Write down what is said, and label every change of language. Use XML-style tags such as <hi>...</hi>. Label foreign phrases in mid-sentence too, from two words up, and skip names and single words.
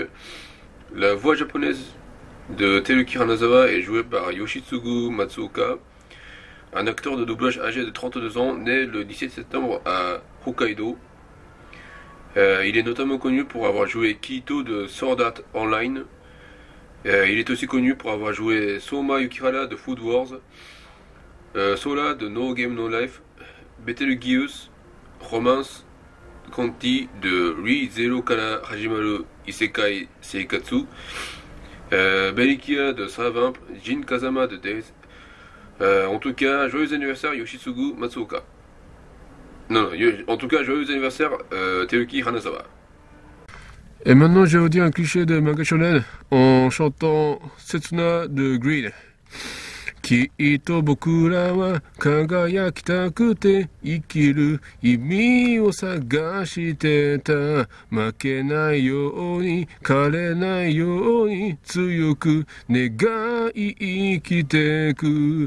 <fr>La voix japonaise de Teruki Hanazawa est jouée par Yoshitsugu Matsuoka, un acteur de doublage âgé de 32 ans, né le 17 septembre à Hokkaido. Il est notamment connu pour avoir joué Kirito de Sword Art Online. Il est aussi connu pour avoir joué Soma Yukihara de Food Wars, Sola de No Game No Life, Betelgeuse, Romance Conti de Ri Zero Kara Hajimaru Isekai Seikatsu, Bellikia de Savimp, Jin Kazama de Days. En tout cas, joyeux anniversaire Yoshitsugu Matsuoka. Non, en tout cas, joyeux anniversaire Teruki Hanazawa. Et maintenant, je vais vous dire un cliché de manga shonen en chantant Setsuna de Greed.</fr> <ja>きっと僕らは輝きたくて生きる意味を探してた。負けないように枯れないように強く願い生きてく。</ja>